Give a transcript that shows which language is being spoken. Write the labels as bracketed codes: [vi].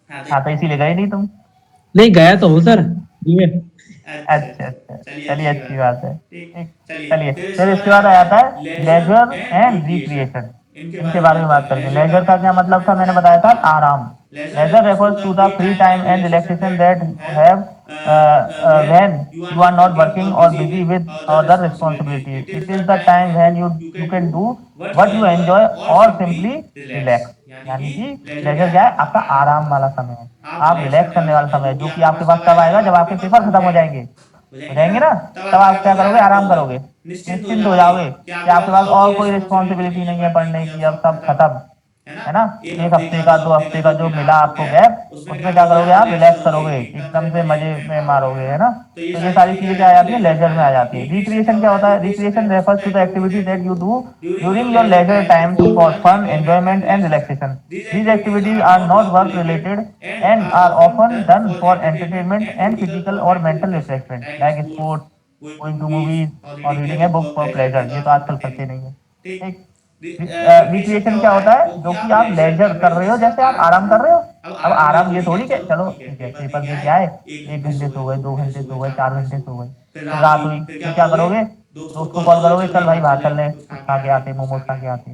[hi] हाँ तो इसीलिए गए नहीं तुम। नहीं गया तो हूँ सर जी में। अच्छा अच्छा, चलिए अच्छी बात है। ठीक, चलिए फिर इसके बाद आ जाता है [en] Leisure and recreation. [hi] इनके बारे में बात करेंगे। लेजर का क्या मतलब था, मैंने बताया था, आराम। [en] Leisure refers to the free time and relaxation that you have when you are not working or busy with other responsibilities. It is the time when you can do what you enjoy or simply relax. [hi] यानी कि laser क्या है, आपका आराम वाला समय है, आप रिलैक्स करने वाला समय है, जो कि आपके पास कब आएगा, जब आपके पेपर खत्म हो जाएंगे ना, तब आप क्या करोगे, आराम करोगे, निश्चिंत हो जाओगे कि आपके पास और कोई रिस्पॉन्सिबिलिटी नहीं है पढ़ने की, अब सब खत्म, है ना। एक हफ्ते का 2 हफ्ते का जो मिला आपको गैप, उसमें क्या करोगे, आप रिलैक्स करोगे, एकदम से मजे में मारोगे, है ना। तो ये सारी चीजें क्या आ जाती है, लेजर में आ जाती है। रिक्रिएशन क्या होता है, [en] Recreation refers to the activity that you do during your leisure time for fun enjoyment and relaxation. These activities are not work related and are often done for entertainment and physical or mental refreshment like sports, going to movies और reading a book for pleasure। [hi] ये तो आजकल करते नहीं है। ठीक। Recreation क्या होता है, जो कि आप लेजर कर रहे हो, जैसे आप आराम कर रहे हो। अब आराम ये थोड़ी कि चलो ठीक है पेपर दे के आए, 1 घंटे सो गए, 2 घंटे सो गए, 4 घंटे सो गए, फिर रात हुई, फिर क्या करोगे, दोस्त को कॉल करोगे, चल भाई बाहर चल रहे हैं, कुछ खा के आते, मोमोज खा के आते।